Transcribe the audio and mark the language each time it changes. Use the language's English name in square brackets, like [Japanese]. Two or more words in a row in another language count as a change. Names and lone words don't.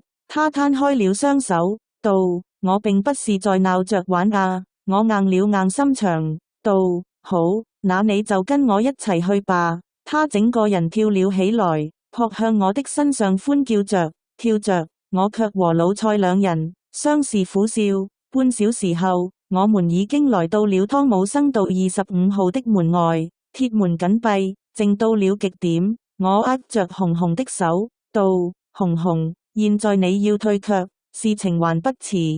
[Chinese] 他攤開了雙手，道：我並不是在鬧着玩啊。我硬了硬心腸，道：好，那你就跟我一齊去吧。他整個人跳了起來，撲向我的身上歡叫着，跳着。我卻和老蔡兩人相視苦笑。半小時後，我們已經來到了湯姆生道25號的門外，鐵門緊閉，靜到了極點。我握着紅紅的手，道：紅紅，現在你要退卻，事情還不遲。